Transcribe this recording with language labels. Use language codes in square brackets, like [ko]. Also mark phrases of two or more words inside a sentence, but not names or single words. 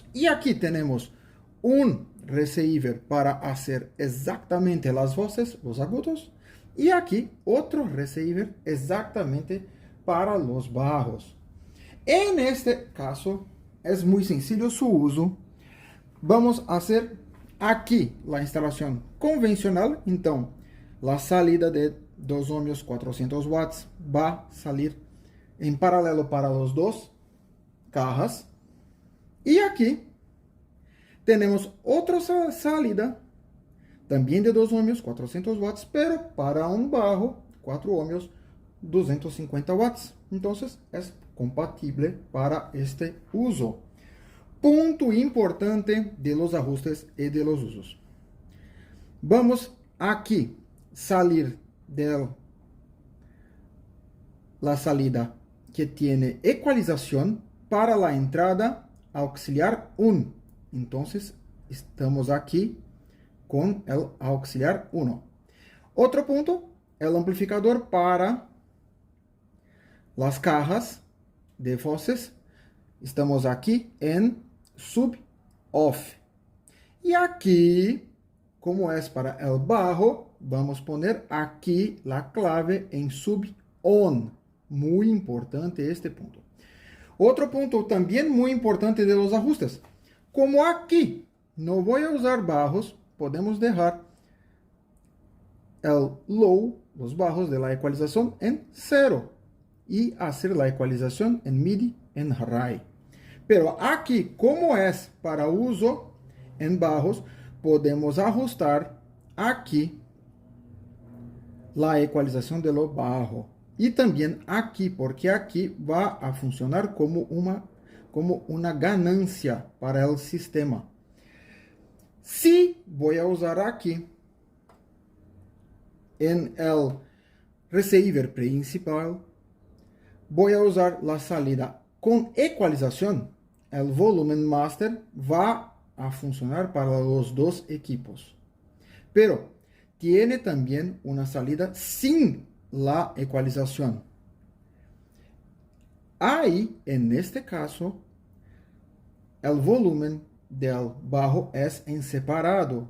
[es] Y aquí tenemos un receiver para hacer exactamente las voces, los agudos, y aquí otro receiver exactamente para los bajos. En este caso es muy sencillo su uso. [pt] Vamos a hacer aqui a instalação convencional. Então, a salida de 2 ohmios 400 watts vai sair em paralelo para os dois cajas. E aqui temos outra salida também de 2 ohmios 400 watts, pero para um bajo 4 ohmios 250 watts. Então, é compatível para este uso. [es] Punto importante de los ajustes y de los usos. Vamos aquí salir de la salida que tiene ecualización para la entrada auxiliar 1. Entonces, estamos aquí con el auxiliar 1. Otro punto, el amplificador para las cajas de voces. Estamos aquí en sub-off. [pt] E aqui, como é para [es] el bajo, vamos poner [pt] aqui a clave em sub-on. Muito importante este ponto. Outro ponto também muito importante [es] de los ajustes. [pt] Como aqui não vou usar bajos, podemos deixar [es] el low, los bajos de la ecualización en 0 y hacer la ecualización en MIDI en high. [pt] Pero aqui, como é para uso em bajos, podemos ajustar aqui a equalização [es] de lo bajo. [pt] E também aqui, porque aqui vai a funcionar como uma ganancia para o sistema. Se vou usar aqui em el receiver principal, vou usar a salida com equalização. [es] El volumen master va a funcionar para los dos equipos. Pero tiene también una salida sin la ecualización. Ahí, en este caso, el volumen del bajo es en separado.